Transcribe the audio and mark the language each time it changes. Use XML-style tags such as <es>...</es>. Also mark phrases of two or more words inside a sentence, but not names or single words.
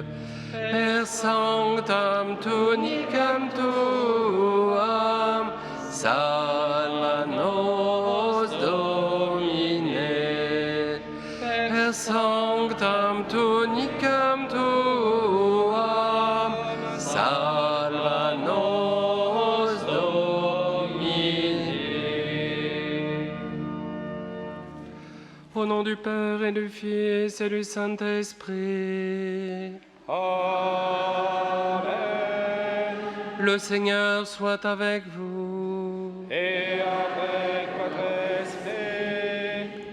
<la>Per sanctam tunicam tuam, salva nos Domine. Per sanctam tunicam tuam, salva nos Domine.</la> <fr>Au nom du Père et du Fils et du Saint-Esprit. Amen. Le Seigneur soit avec vous. Et avec votre esprit.</fr>